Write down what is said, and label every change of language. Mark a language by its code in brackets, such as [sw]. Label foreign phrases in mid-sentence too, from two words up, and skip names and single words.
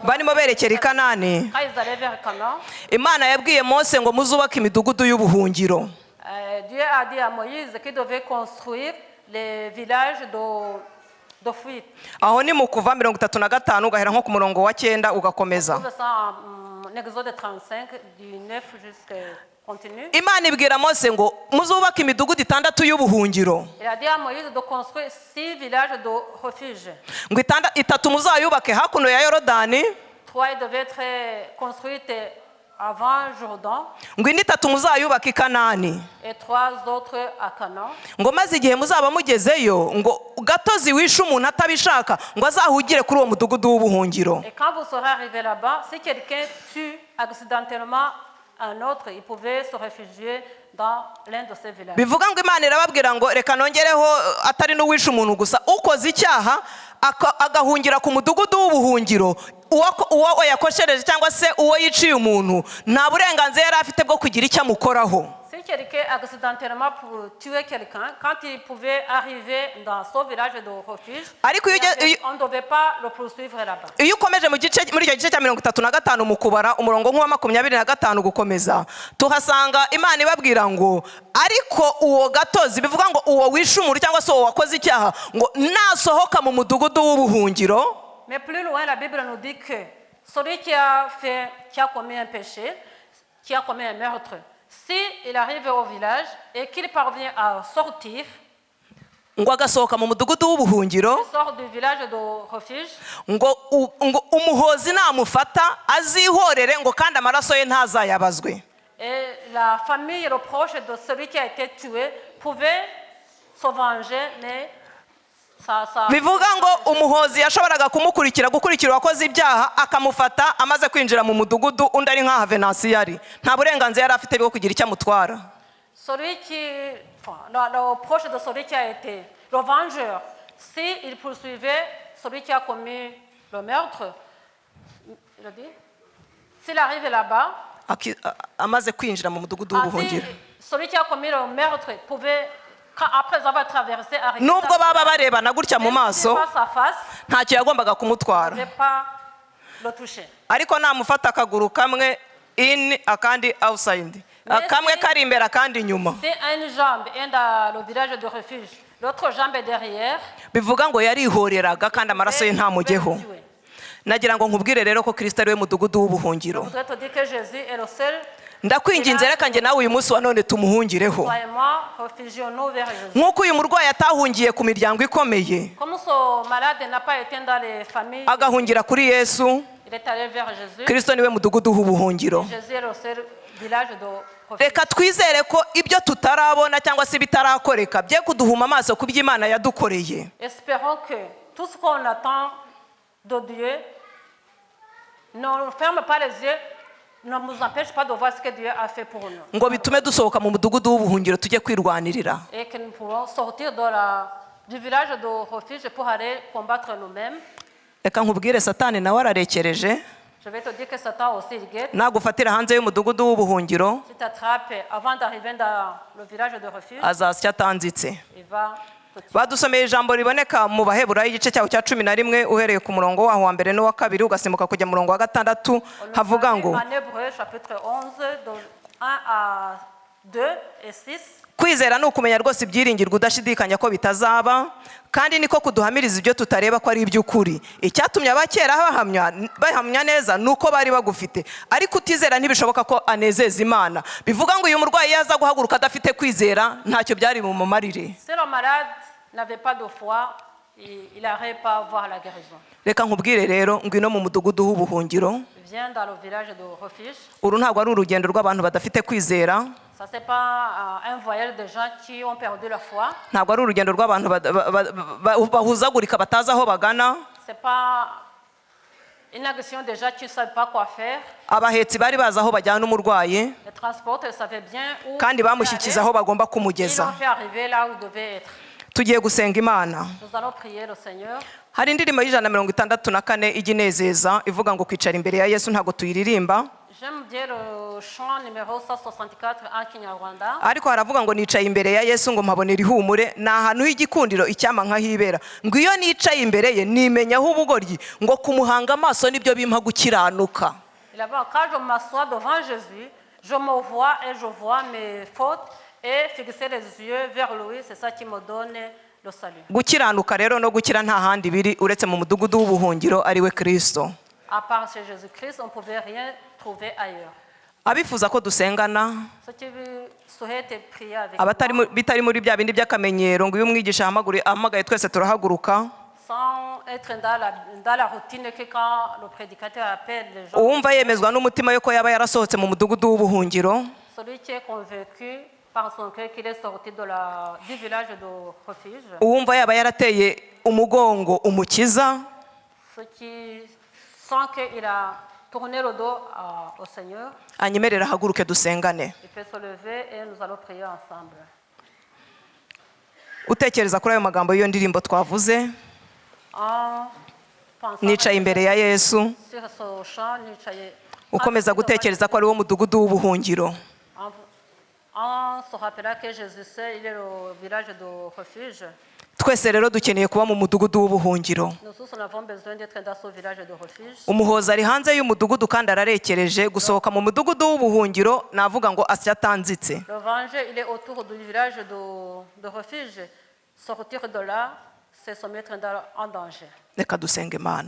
[rw] barimo berekera i Kanani, [fr] Quand ils allaient vers Canaan, [rw] Imana yabwiye Mose ngo muzubake imidugudu y'ubuhungiro. [fr] Dieu a dit à Moïse qu'il devait construire les villages de fuite. [rw] Aho ni mu Kuva 35 ugahera nko ku murongo wa 9 ugakomeza. [fr] On trouve ça en Exode 35, du 9 jusqu'à continue. [rw] Imana ibwira Mose ngo muzubake imidugudu 6 y'ubuhungiro, [fr] Il a dit à Moïse de construire 6 villages de refuge. [rw] ngo 3 muzayubake hakuno ya Yorodani, [fr] 3 devaient être construites avant Jourdain [rw] ngo indi 3 muzayubake i Kanani, [fr] et 3 autres à Canaan. [rw] ngo maze igihe muzaba mugezeyo ngo gatozi wishe umuntu atabishaka ngo azahugire kuri uwo mudugudu w'ubuhungiro. [fr] Et quand vous serez arrivé là-bas, si quelqu'un tue accidentellement un autre, il pouvait se réfugier dans l'un de ces villages. [rw] Bivuga ngo Imana irababwira ngo reka nongereho atari n'uwishe umuntu gusa, ukoze icyaha agahungira ku mudugudu w'ubuhungiro, uwo yakoshereje cyangwa se uwo yiciye umuntu nta burenganzira yari afite bwo kugira icyo amukoraho. [fr] Si quelqu'un accidentellement pour tuer quelqu'un, quand il pouvait arriver dans son village de refuge, on ne devait pas le poursuivre là-bas. [rw] Iyo ukomeje muri icyo gice cya 35 mu kubara umurongo nk'uwa 25 gukomeza, tuhasanga Imana ibabwira ngo ariko uwo gatozi, bivuga ngo uwo wishe umuntu cyangwa se uwo wakoze icyaha, ngo nasohoka mu mudugudu w'ubuhungiro. [fr] Mais plus loin, la Bible nous dit que celui qui a commis un péché, qui a commis un meurtre, si il arrive au village et qu'il parvient à sortir, [rw] ngo agasohoka mu mudugudu w'ubuhungiro, [fr] sort du village de refuge, [rw] ngo umuhozi namufata azihorere ngo kandi amaraso ye ntazayabazwe. [fr] et la famille, le proche de celui qui a été tué pouvait se venger, mais [rw] bivuga ngo umuhozi yashoboraga gukurikira uwakoze ibyaha akamufata amaze kwinjira mu mudugudu, undi ari nka Venansi yari nta burenganzira yari afite bwo kugira icyo amutwara. [fr] le proche de celui qui a été le vengeur, s'il poursuivait celui qui a commis le meurtre, il a dit, s'il arrive là-bas, [rw] amaze kwinjira mu mudugudu w'ubuhungiro, [fr] celui qui a commis le meurtre pouvait après avoir traversé, arrivé [rw] nubwo baba barebana gutya mu maso [fr] face à face, [rw] ntacyo yagombaga kumutwara, [fr] ne pas le toucher. [rw] ariko namufata akaguru kamwe in akandi outside, kamwe kari imbere akandi inyuma, [fr] C'est une jambe est dans le village de refuge, l'autre jambe est derrière. [rw] bivuga ngo yarihoreraga kandi amaraso ye ntamujyeho. [fr] Je [rw] Nagira ngo nkubwire rero ko Kristo ari we mudugudu w'ubuhungiro. [fr] voudrais te dire que Jésus est le seul. [rw] Ndakwinginze reka njye nawe uyu munsi wa none tumuhungireho, [fr] Toi et moi, réfugions-nous vers Jésus. [rw] nk'uko uyu murwayi atahungiye ku miryango ikomeye [fr] Comme ce malade n'a pas été dans les familles, [rw] agahungira kuri Yesu, [fr] il est allé vers Jésus. [rw] Kristo niwe mudugudu w'ubuhungiro. [fr] Jésus est le seul village de refuge. [rw] Reka twizere ko ibyo tutarabona cyangwa se bitarakoreka bye kuduhuma amaso ku byo Imana yadukoreye. [fr] Espérons que tout ce qu'on attend de Dieu ne nous ferme pas les yeux, ne nous empêche pas de voir ce que Dieu a fait pour nous. [rw] Ngo bitume dusohoka mu mudugudu w'ubuhungiro tujye kwirwanirira. [fr] Et que nous pouvons sortir du village de refuge pour aller combattre nous-mêmes. [rw] Reka nkubwire Satani nawe ararekereje, [fr] Je vais te dire que Satan aussi il guette. [rw] nagufatira hanze y'umudugudu w'ubuhungiro [fr] Si tu attrapes avant d'arriver dans le village de refuge, [rw] azasya atanzitse. [fr] il va te tuer. [rw] Badusomeye ijambo riboneka mu Baheburayo igice cyaho cya 11 uhereye ku murongo waho wa mbere n'uwa kabiri ugasimbuka kujya mu murongo wa 6 havuga ngo [fr] En Hébreu chapitre 11, de 1 à 2 et 6. [rw] kwizera ni ukumenya rwose ibyiringirwa udashidikanya ko bitazaba, kandi niko kuduhamiriza ibyo tutareba ko ari iby'ukuri. Icyatumye abakera bahamya neza nuko bari bagufite, ariko utizera ntibishoboka ko anezeza Imana. Bivuga ngo uyu murwayi yaza guhaguruka adafite kwizera ntacyo byari bumumarire. [fr] Si le malade n'avait pas de foi, il n'arrive pas à voir la guérison. [rw] Reka nkubwire rero ngwino mu mudugudu w'ubuhungiro. [fr] Viens dans le village de refuge. [rw] Uru ntabwo ari urugendo rw'abantu badafite kwizera, [fr] Ça, ce n'est pas un voyage de gens qui ont perdu la foi. [rw] ntabwo ari urugendo rw'abantu bahuzagurika batazi aho bagana. [fr] Ce n'est pas une action de gens qui ne savent pas quoi faire. [rw] Abahetsi bari bazi aho bajyana umurwayi [fr] Les transporteurs savaient bien où [rw] kandi bamushyikiza aho bagomba [fr] ils [rw] kumugeza. [fr] l'ont fait arriver là où il devait être. [rw] Tugiye gusenga Imana. [fr] Nous allons prier le Seigneur. [rw] Hari indirimbo y'164 ijya inezeza ivuga ngo kwicara imbere ya Yesu ntabwo tuyiririmba, [fr] J'aime bien le chant numéro 164 en Kinyarwanda. [rw] ariko haravuga ngo nicaye imbere ya Yesu ngo mpabonera ihumure, ni ahantu h'igikundiro icyama nkahibera, ngo iyo nicaye imbere ye nimenyaho ubugoryi, ngo kumuhanga amaso nibyo bimpa gukiranuka. [fr] Quand je m'assois devant Jésus, je me vois et je vois mes fautes et fixer les yeux vers lui, c'est ça qui me donne le salut. [rw] Gukiranuka rero no gukira nta handi biri uretse mu mudugudu w'ubuhungiro ari we Kristo. [fr] À part chez Jésus-Christ, on ne pouvait rien trouver ailleurs. [rw] Abifuza ko dusengana, [fr] Ceux qui souhaitent prier avec [rw] bitari muri bya bindi by'akamenyero ngo iyo umwigisha ahamagaye twese turahaguruka, [fr] sans être dans la routine que quand le prédicateur appelle les gens, [rw] uwumva yemezwa n'umutima yuko yaba yarasohotse mu mudugudu w'ubuhungiro, [fr] celui qui est convaincu par son cœur qu'il est sorti du village de refuge, [rw] uwumva yaba yarateye umugongo umukiza, [fr] ceux qui sentent qu'il a tourné le dos au Seigneur, [rw] anyemerera ahaguruke dusengane. [fr] il peut se lever et nous allons prier ensemble. [rw] Utekereza kuri ayo magambo y'iyo ndirimbo twavuze, [fr] En pensant [rw] nicaye imbere ya Yesu, [fr] sur ce chant, [rw] ukomeza gutekereza ko ari wo mudugudu w'ubuhungiro. [fr] en se rappelant que Jésus seul, il est le village de refuge. [rw] Twese rero dukeneye kuba mu mudugudu w'ubuhungiro. [fr] Nous tous on avons besoin d'être dans ce village de refuge. [rw] Umuhoza ari hanze y'umudugudu kandi ararekereje gusohoka mu mudugudu w'ubuhungiro, navuga ngo asya atanzitse. [fr] Le venger, il est autour du village de refuge. Sortir de là, c'est se mettre en danger. [rw] Reka dusenge Imana.